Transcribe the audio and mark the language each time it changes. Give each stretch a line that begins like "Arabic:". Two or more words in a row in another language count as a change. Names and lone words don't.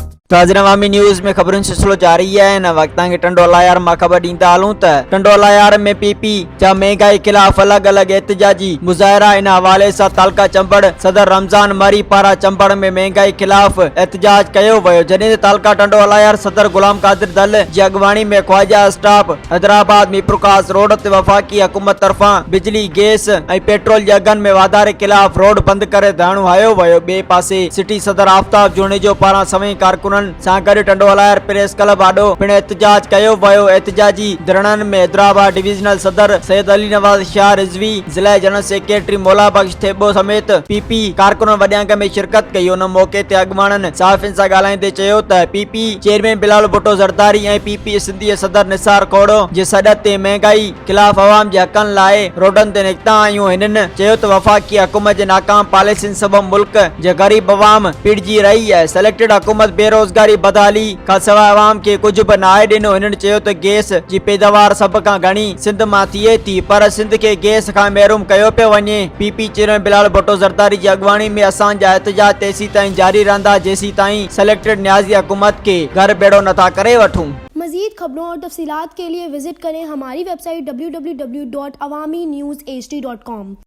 Sindhi: ताज़ा अवामी न्यूज़ में ख़बरुनि सिलसिलो जारी है। इन वक्त के टंडोला यार मां ख़बर ॾींदा हलूं त टंडोला यार में पीपी जा महंगाई खिलाफ अलग अलग एहतजाजी मुज़ाहिरा। इन हवाले से तालका चंबड़ सदर रमज़ान मरी पारा चंबड़ में महंगाई खिलाफ एहतजाज किया वयो, जॾहिं तालका टंडोला यार सदर गुलाम कादिर दल जी अगवानी में ख्वाजा स्टाफ हैदराबाद मीरप्रकाश रोड ते वफाकी हुकूमत तरफा बिजली गैस और पेट्रोल जे अगन में वाधारे खिलाफ रोड बंद करे धारणो हयो वयो। बे पासे सिटी सदर आफ्ताब जुने जो पारा सवें कारकुनन सां गॾु टंडोला यार प्रेस क्लब आॾो पिण एहतजाज कियो वयो। एहतजाजी धरणनि में हैदराबाद डिविजनल सदर सैयद अली नवाज शाह रिजवी, जिला जनरल सेक्रेटरी मौला बख्श थेबो समेत पीपी कारकुन वॾे अंग में शिरकत कई। उन मौके ते अॻवाननि सहाफ़ियुनि सां ॻाल्हाईंदे चयो त पीपी चेयरमैन बिलाल भुट्टो ज़रदारी ऐं पीपी सिंधी सदर निसार खोड़ो जे सॾ ते महंगाई खिलाफ अवाम जे हक़नि लाइ रोडनि ते निकिता आहियूं। हिननि चयो त वफ़ाक़ी हुकूमत जे नाकाम पॉलिसियुनि सबबि मुल्क जे ग़रीब अवाम पिड़जी रही है। सिलेक्टेड हुकूमत बेरोज़गारी बदहाली खां सवाइ अवाम खे कुझु बि नाहे ॾिनो। हिननि चयो त गैस जी पैदावार सभ खां घणी सिंध मां थिए थी, पर सिंध खे गैस खां महरूम कयो पियो वञे। पीपी चेयरमैन बिलाल भुट्टो ज़रदारी जी अॻवानी में असांजा एहतजाज तेसीं ताईं जारी रहंदा जेसीं ताईं सिलेक्टेड न्याज़ी हुकूमत के घर बेड़ो नथा करे वठूं।
Urdu: مزید خبروں اور تفصیلات کے لیے وزٹ کریں ہماری ویب سائٹ www.awamiNewsHD.com.